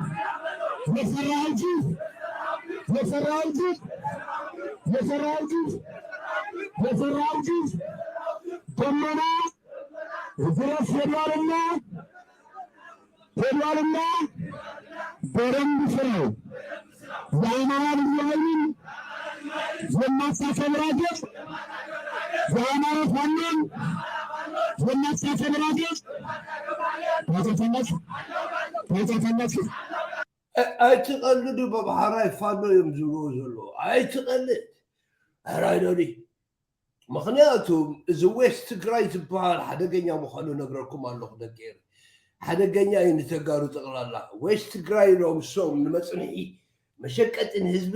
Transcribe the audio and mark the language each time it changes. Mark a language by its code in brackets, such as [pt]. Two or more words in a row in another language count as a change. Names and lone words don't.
[am] የሰራው ግፍ ደመና ድረስ ሄዷልና በደንብ ስራው የአማራ ልዩ ኃይልን የማታከብራቸው የሃይማኖት ዋናን የማታከብራቸው ታተተነት [ti] ኣይትቐልዱ በባሕራይ ፋኖ እዮም ዝብልዎ ዘሎ ኣይትቐልድ ሕራይዶኒ ምክንያቱም እዚ ዌስት ትግራይ ዝበሃል ሓደገኛ ምዃኑ ነግረኩም ኣለኹ ደቂር ሓደገኛ እዩ ንተጋሩ ጠቕላላ ዌስት ትግራይ ኢሎም እሶም ንመፅንሒ መሸቀጥን ህዝቢ